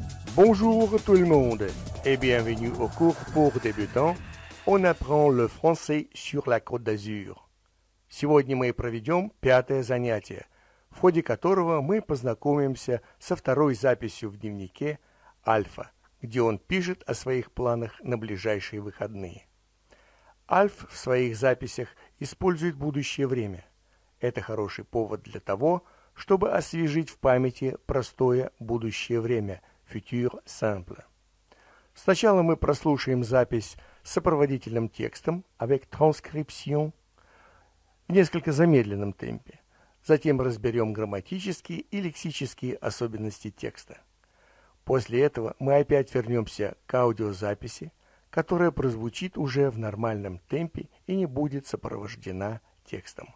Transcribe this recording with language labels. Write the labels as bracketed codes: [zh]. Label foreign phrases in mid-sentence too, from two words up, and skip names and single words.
[fr] Bonjour tout le monde et bienvenue au cours pour débutants. On apprend le français sur la Côte d'Azur. [ru] Сегодня мы проведем пятое занятие, в ходе которого мы познакомимся со второй записью в дневнике Альфа, где он пишет о своих планах на ближайшие выходные. Альф в своих записях использует будущее время. Это хороший повод для того, чтобы освежить в памяти простое будущее время, [fr] futur simple. [ru] Сначала мы прослушаем запись с сопроводительным текстом, [fr] avec transcription, [ru] в несколько замедленном темпе. Затем разберем грамматические и лексические особенности текста. После этого мы опять вернемся к аудиозаписи, которая прозвучит уже в нормальном темпе и не будет сопровождена текстом.